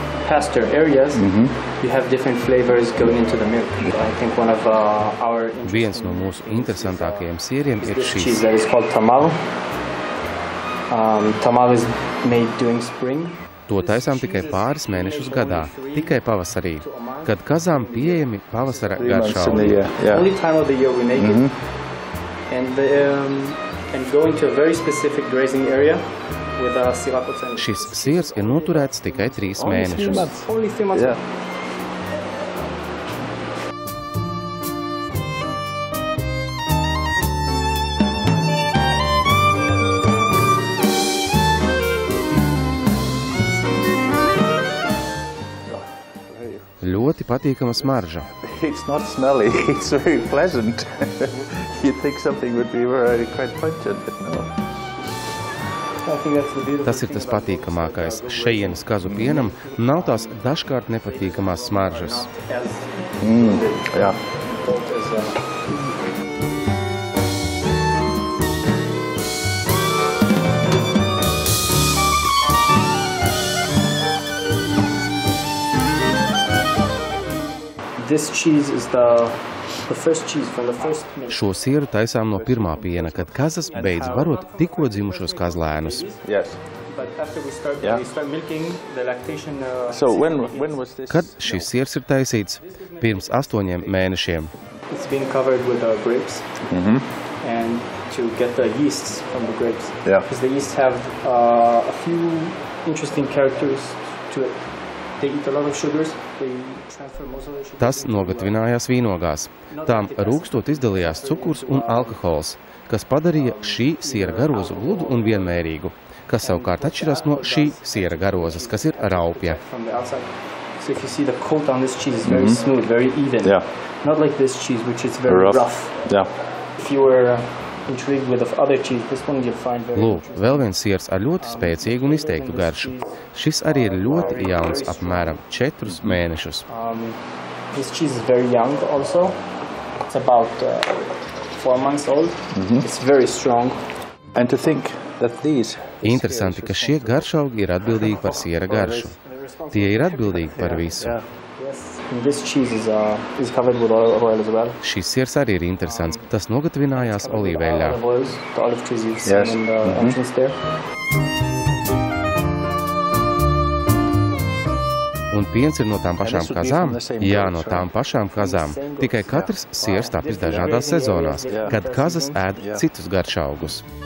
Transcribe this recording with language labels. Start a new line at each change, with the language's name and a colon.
English: Pasture areas, you have different flavors going into the milk. I think one of our
Latvian: Viens no mūsu interesantākajiem sieriem ir
English: cheese
Latvian: šis.
English: that is called tamal. Tamal is made during spring.
Latvian: To taisām tikai pāris mēnešus gadā, tikai pavasarī, kad kazām pieejami pavasara garšaugi.
English: Only time of the year we make it. And go into a very specific grazing area with sirapos and
Latvian: Šis siers ir noturēts tikai 3 mēnešus.
English: only 3 months. Yeah.
Latvian: Ļoti patīkama smarža.
English: It's not smelly, it's very pleasant. You'd think something would be very quite pungent, but no. I think that's the beautiful
Latvian: Tas ir tas patīkamākais. Šejienes kazu pienam nav tās dažkārt nepatīkamās smaržas.
English: Yeah. This cheese is the first cheese from the first milk.
Latvian: Šo sieru taisām no pirmā piena, kad kazas beidz barot tikko dzimušos kazlēnus.
English: Yes. But after we start milking, the lactation So when was this?
Latvian: Kad šis siers ir taisīts? Pirms 8 mēnešiem.
English: it's being covered with grapes. And to get the yeasts from the grapes. Yeah. Because the yeasts have a few interesting characters to it. They eat a lot of sugars. They transfer most of the sugars.
Latvian: Tas nogatvinājās vīnogās. Tām rūkstot izdalījās cukurs un alkohols, kas padarīja šī siera garozu gludu un vienmērīgu, kas savukārt atšķirās no šī siera garozas, kas ir raupja.
English: From the outside. So if you see the coat on this cheese is very smooth, very even. Yeah. Not like this cheese, which is very rough. Yeah. If you were intrigued with other cheese, this one you'll find very
Latvian: Lūk,
English: interesting.
Latvian: vēl viens siers ar ļoti spēcīgu un izteiktu garšu. Šis arī ir ļoti jauns, apmēram 4 mēnešus.
English: This cheese is very young also. It's about 4 months old. It's very strong. And to think that these
Latvian: Interesanti, ka šie garšaugi ir atbildīgi par siera garšu. Tie ir atbildīgi par visu.
English: Yes. And this cheese is covered with oil as well.
Latvian: Šis siers arī ir interesants. Tas nogatvinājās olīveļā.
English: Olive oils, the olive trees you've seen in the entrance there.
Latvian: Un piens ir no tām pašām kazām? Jā, no tām pašām kazām. Tikai katrs siers tapis dažādās sezonās, kad kazas ēd citus garšaugus.